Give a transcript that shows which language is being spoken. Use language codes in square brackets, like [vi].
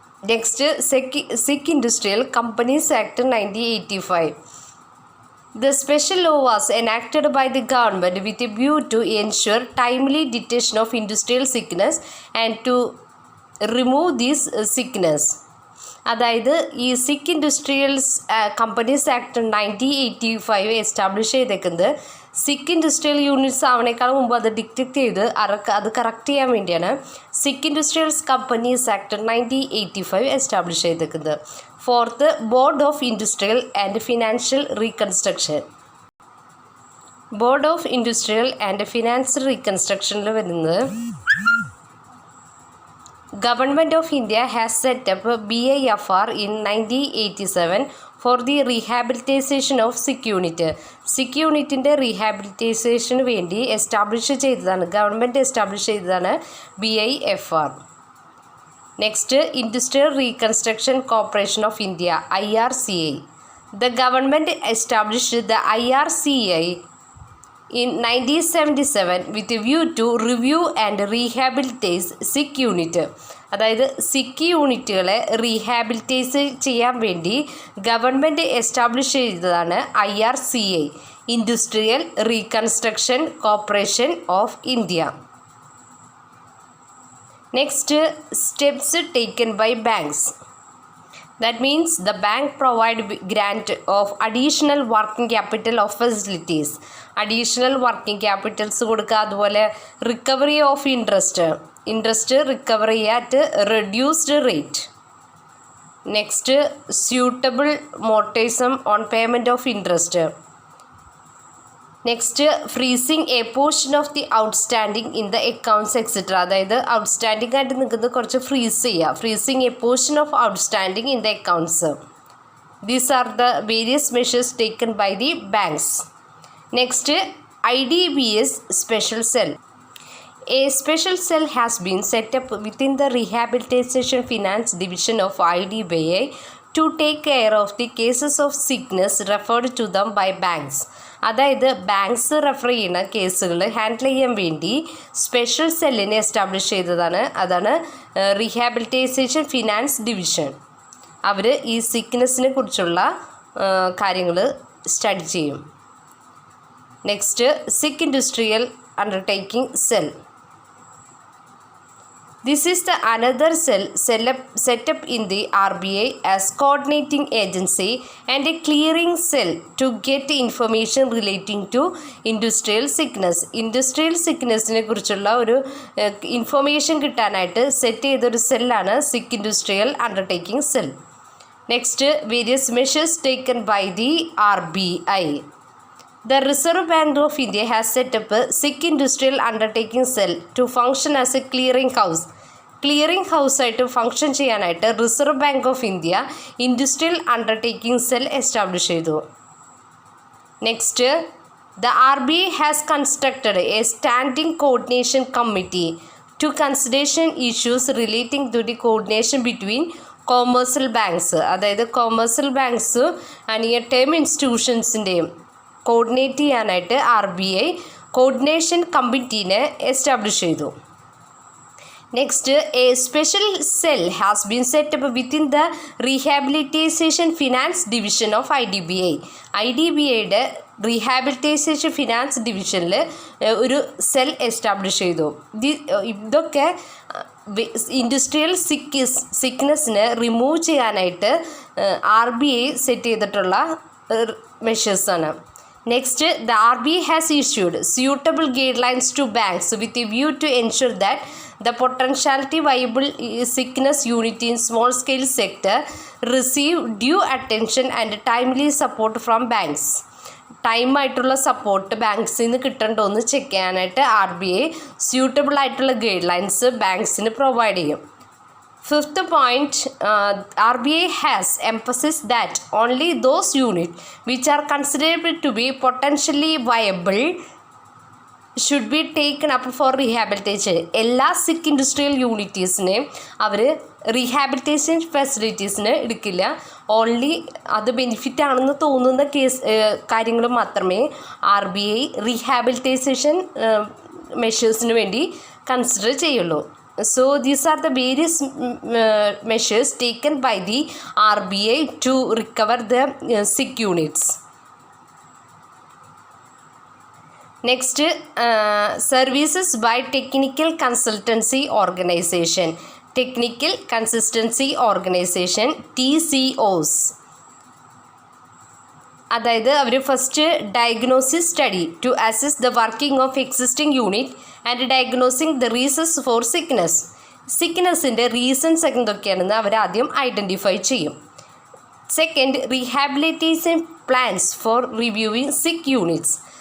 [en] Next, sick industrial companies act 1985. The special law was enacted by the government with a view to ensure timely detection of industrial sickness and to remove this sickness. [ml] അതായത് ഈ സിക്ക് industrials companies act 1985 establish ചെയ്തേക്കുന്നത് സിക്ക് industrial units ആവണേക്കാൾ മുമ്പ് അത് detect ചെയ്ത് അത് correct ചെയ്യാൻ വേണ്ടിയാണ് സിക്ക് ഇൻഡസ്ട്രിയൽസ് കമ്പനീസ് ആക്ട് 1985 എസ്റ്റാബ്ലിഷ് ചെയ്തേക്കുന്നത്. [en] Fourth, board of industrial and financial reconstruction. Board of industrial and financial [ml] റീകൺസ്ട്രക്ഷനിൽ വരുന്നത് [en] Government of India has set up BIFR in 1987 for the rehabilitation of sick unit. [ml] സിക്ക് യൂണിറ്റിൻ്റെ റീഹാബിലിറ്റേഷന് വേണ്ടി government establish ചെയ്തതാണ് BIFR. [en] Next, industrial reconstruction corporation of India IRCI. The government established the IRCI in 1977 with a view to review and rehabilitate sick unit. [ml] അതായത് സിക്ക് യൂണിറ്റുകളെ rehabilitate ചെയ്യാൻ വേണ്ടി government establish ചെയ്തതാണ് IRCI, industrial reconstruction corporation of India. [en] Next, steps taken by banks. That means the bank provide grant of additional working capital of facilities. Additional working capitals [ml] കൊടുക്കുക. [en] അതുപോലെ recovery of interest recovery at reduced rate. Next, suitable moratorium on payment of interest. Next, freezing a portion of the outstanding in the accounts etcetera. [ml] അതായത് outstanding ആയിട്ട് നിൽക്കുന്നത് കുറച്ച് freeze ചെയ്യുക. [en] Freezing a portion of outstanding in the accounts. These are the various measures taken by the banks. Next, IDBS special cell. A special cell has been set up within the Rehabilitation Finance Division of IDBI to take care of the cases of sickness referred to them by banks. [ml] അതായത് banks refer ചെയ്യുന്ന കേസുകൾ handle ചെയ്യാൻ വേണ്ടി special സെല്ലിനെ establish ചെയ്തതാണ്. അതാണ് rehabilitation finance division. അവർ ഈ സിക്നെസ്സിനെ കുറിച്ചുള്ള കാര്യങ്ങൾ സ്റ്റഡി ചെയ്യും. [en] Next, sick industrial undertaking cell. This is the another cell set up in the RBI as coordinating agency and a clearing cell to get information relating to industrial sickness. [ml] Industrial sicknessനെ കുറിച്ചുള്ള ഒരു information കിട്ടാനായിട്ട് set ചെയ്തൊരു സെല്ലാണ് സിക്ക് industrial undertaking cell. [en] Next, various measures taken by the RBI. The Reserve Bank of India has set up a sick industrial undertaking cell to function as a clearing house. [ml] Clearing ഹൗസായിട്ട് function ചെയ്യാനായിട്ട് reserve bank of India industrial undertaking cell establish ചെയ്തു. [en] Next, the RBI has constructed a standing coordination committee to consideration issues relating to the coordination between commercial banks. [ml] അതായത് commercial banks near term ഇൻസ്റ്റിറ്റ്യൂഷൻസിൻ്റെയും coordinate ചെയ്യാനായിട്ട് RBI coordination കമ്മിറ്റീനെ establish ചെയ്തു. [en] Next, a special cell has been set up within the rehabilitation finance division of IDBI. [ml] IDBIയുടെ rehabilitation finance ഡിവിഷനിൽ ഒരു cell establish ചെയ്തു. ഇതൊക്കെ industrial സിക്നെസ്സിനെ remove ചെയ്യാനായിട്ട് RBI set ചെയ്തിട്ടുള്ള മെഷേഴ്സാണ്. [en] Next, the RBI has issued suitable guidelines to banks with a view to ensure that the potentially viable sickness unit in small scale sector receive due attention and timely support from banks. [ml] Time ആയിട്ടുള്ള support ബാങ്ക്സിൽ നിന്ന് കിട്ടണ്ടോ എന്ന് check ചെയ്യാനായിട്ട് RBI suitable ആയിട്ടുള്ള guide lines ബാങ്ക്സിന് provide ചെയ്യും. [en] Fifth point, RBI has emphasized that only those units which are considered to be potentially viable should be taken up for rehabilitation. [ml] എല്ലാ സിക്ക് industrial യൂണിറ്റീസിനെയും അവർ rehabilitation ഫെസിലിറ്റീസിന് എടുക്കില്ല. Only അത് benefit ആണെന്ന് തോന്നുന്ന കാര്യങ്ങൾ മാത്രമേ RBI റീഹാബിലിറ്റേഷൻ മെഷേഴ്സിന് വേണ്ടി കൺസിഡർ ചെയ്യുള്ളൂ. [en] So these are the various measures taken by the RBI to recover the sick units. Next, services by technical consultancy organization. Technical consistency organization, TCOs. [ml] അതായത് അവർ [en] First diagnosis study to assess the working of existing unit and diagnosing the reasons for sickness. [ml] സിക്നസിൻ്റെ reasons എന്തൊക്കെയാണെന്ന് അവർ ആദ്യം identify ചെയ്യും. [en] Second, rehabilitation plans for reviewing sick units.